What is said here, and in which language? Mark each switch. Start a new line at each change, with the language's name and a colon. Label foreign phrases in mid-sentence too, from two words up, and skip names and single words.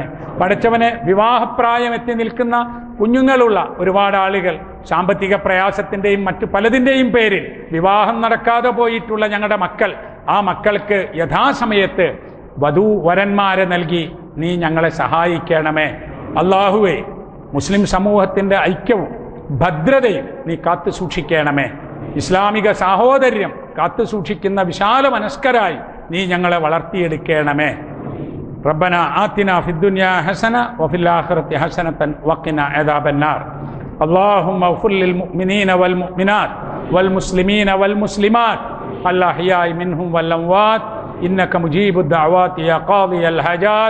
Malayalam: പടച്ചവനെ, വിവാഹപ്രായം എത്തി നിൽക്കുന്ന കുഞ്ഞുങ്ങളുള്ള ഒരുപാട് ആളുകൾ, സാമ്പത്തിക പ്രയാസത്തിൻ്റെയും മറ്റു പലതിൻ്റെയും പേരിൽ വിവാഹം നടക്കാതെ പോയിട്ടുള്ള ഞങ്ങളുടെ മക്കൾ, ആ മക്കൾക്ക് യഥാസമയത്ത് വധൂവരന്മാരെ നൽകി നീ ഞങ്ങളെ സഹായിക്കണമേ. അള്ളാഹുവേ, മുസ്ലിം സമൂഹത്തിൻ്റെ ഐക്യവും ഭദ്രതയും നീ കാത്തു സൂക്ഷിക്കണമേ. ഇസ്ലാമിക സാഹോദര്യം കാത്തു സൂക്ഷിക്കുന്ന വിശാല മനസ്കരായി നീ ഞങ്ങളെ വളർത്തിയെടുക്കണമേ.
Arabic: ربنا آتنا في الدنيا حسنة وفي الآخرة حسنة وقنا عذاب النار. اللهم اغفر للمؤمنين والمؤمنات والمسلمين والمسلمات الأحياء منهم والأموات إنك مجيب الدعوات يا قاضي الحاجات.